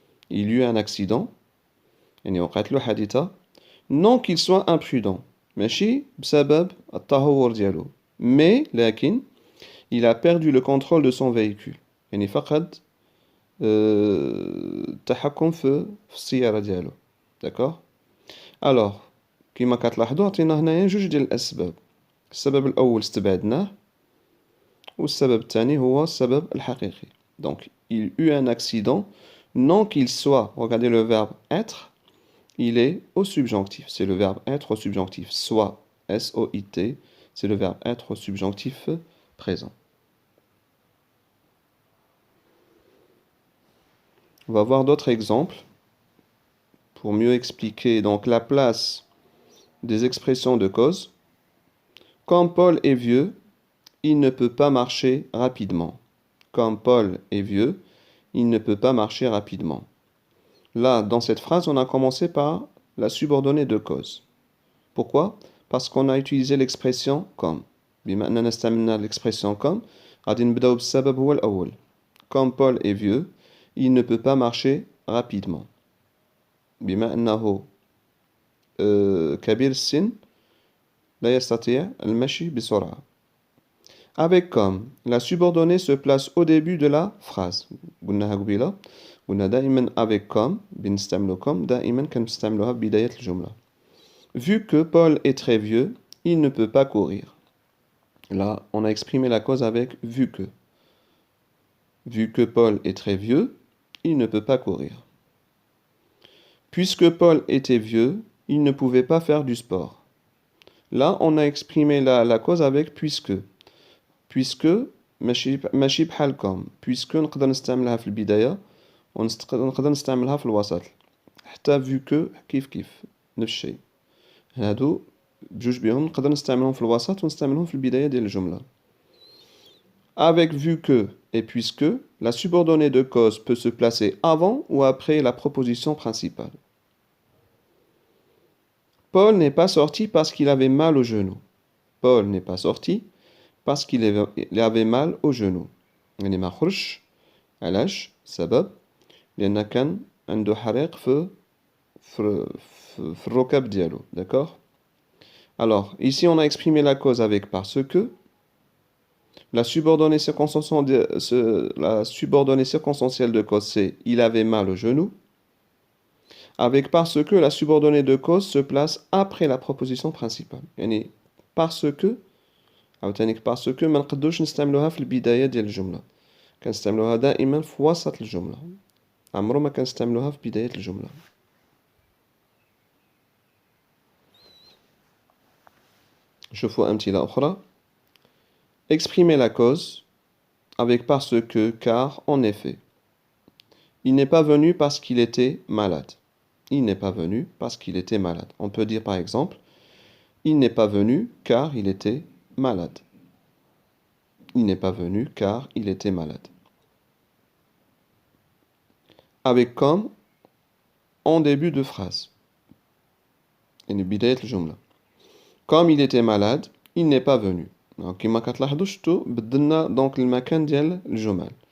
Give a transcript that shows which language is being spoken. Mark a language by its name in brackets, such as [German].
[French] Il eut un accident, non qu'il soit imprudent, [Arabic] ماشي بسبب التهور ديالو. [French] Mais, [Arabic] لكن, [French] il a perdu le contrôle de son véhicule. [Arabic] يعني فقد التحكم في السيارة ديالو. [French] D'accord? [Arabic] Alors, كما كتلاحظوا عطينا هنايا جوج ديال الأسباب. السبب الأول استبعدناه والسبب الثاني هو السبب الحقيقي. [French] Donc, il eut un accident, non qu'il soit, regardez le verbe être, il est au subjonctif. C'est le verbe être au subjonctif. Soit, S-O-I-T, c'est le verbe être au subjonctif présent. On va voir d'autres exemples pour mieux expliquer donc la place des expressions de cause. Comme Paul est vieux, il ne peut pas marcher rapidement. Comme Paul est vieux, il ne peut pas marcher rapidement. Là, dans cette phrase, on a commencé par la subordonnée de cause. Pourquoi? Parce qu'on a utilisé l'expression comme. [Arabic] بما أننا استعملنا l'expression comme, غادي نبداو بالسبب هو الأول. [French] Comme Paul est vieux, il ne peut pas marcher rapidement. [Arabic] بما أنه كبير السن لا يستطيع المشي بسرعة. [French] Avec comme, la subordonnée se place au début de la phrase. [Arabic] قلناها قبيلة. قلنا دائما avec comme, بنستعملو comme, دائما كنستعملوها بداية الجملة. [French] Vu que Paul est très vieux, il ne peut pas courir. Là, on a exprimé la cause avec vu que. Vu que Paul est très vieux, il ne peut pas courir. Puisque Paul était vieux, il ne pouvait pas faire du sport. Là, on a exprimé la cause avec puisque. [Arabic] Puisque ماشي بحال comme. Puisque نقدر نستعملها في البداية ونقدر نستعملها في الوسط حتى vu que كيف نفس الشيء هادو بجوج بيهم نقدر نستعملهم في الوسط ونستعملهم في البداية ديال الجملة. [French] Avec vu que et puisque, la subordonnée de cause peut se placer avant ou après la proposition principale. Paul n'est pas sorti parce qu'il avait mal au genou. Paul n'est pas sorti parce qu'il avait mal au genou. [Arabic] يعني ما خرجش علاش سبب لأن كان عنده حريق في الركب ديالو. [French] D'accord? Alors, ici on a exprimé la cause avec parce que. La subordonnée circonstancielle de cause, c'est il avait mal au genou. Avec parce que, la subordonnée de cause se place après la proposition principale. [Arabic] يعني parce que parce que ما نقدروش نستعملوها في البداية ديال الجملة. كنستعملوها دائما في وسط الجملة. عمرو ما كنستعملوها في بداية الجملة. نشوفوا أمثلة أخرى. [French] Exprimer la cause avec parce que, car, en effet. Il n'est pas venu parce qu'il était malade. Il n'est pas venu parce qu'il était malade. On peut dire par exemple, il n'est pas venu car il était malade. Il n'est pas venu car il était malade. Avec comme en début de phrase. Comme il était malade, il n'est pas venu. [Arabic] Donc, كما كتلاحظوا شفتوا بدلنا دونك المكان ديال الجمل.